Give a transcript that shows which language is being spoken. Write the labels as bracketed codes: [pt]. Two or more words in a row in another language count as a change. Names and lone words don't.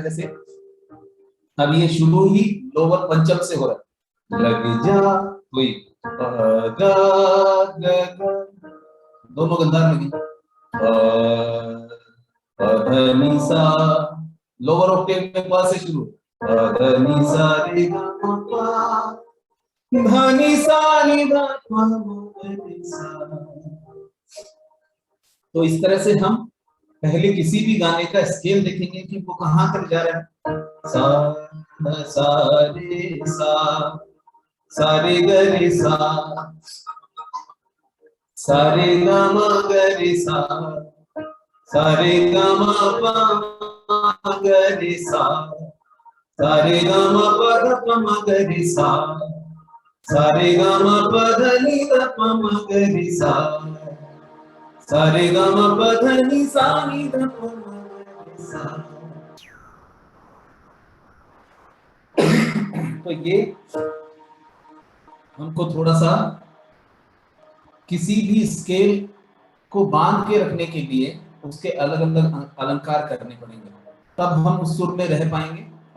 [hi] जैसे अब ये शुरू ही लोअर पंचम से हो रहा है, लग जा कोई गा गा गा, दोनों गंधार में नी सा, [en] lower octave [hi] में पा से शुरू, नी सा रे गा पा, धनी सा नी धा पा नी सा। तो इस तरह से हम पहले किसी भी गाने का स्केल देखेंगे कि वो कहां तक जा रहा है। सा सा रे सा, सा रे ग रे सा, सा रे ग म ग रे सा, सा रे ग म प म ग रे सा, सा रे ग म प ध प म ग रे सा, सा रे ग म प ध नि ध प म ग रे सा, सा रे ग म प ध नि सा नि ध प म ग रे सा। तो ये हमको थोड़ा सा किसी भी स्केल को बांध के रखने के लिए उसके अलग अलग अलंकार करने पड़ेंगे, तब हम उस सुर में रह पाएंगे।